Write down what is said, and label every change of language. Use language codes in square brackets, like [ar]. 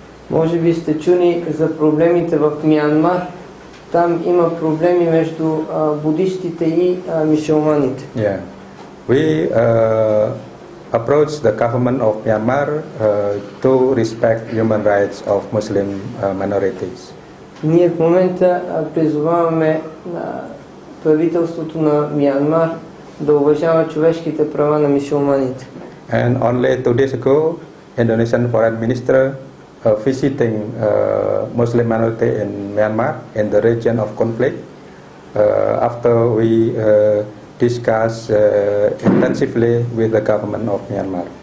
[bg] Може би сте чули за проблемите в Мянмар. Там има проблеми между будистите и мюсюлманите. [en] Yeah, we approach the government of Myanmar to respect human rights of Muslim minorities. [bg] Ние в момента призоваваме правителството на Мянмар да уважава човешките права на мюсюлманите. [en] And only 2 days ago, Indonesian foreign minister visiting Muslim minority in Myanmar in the region of conflict. After we discuss intensively with the government of Myanmar.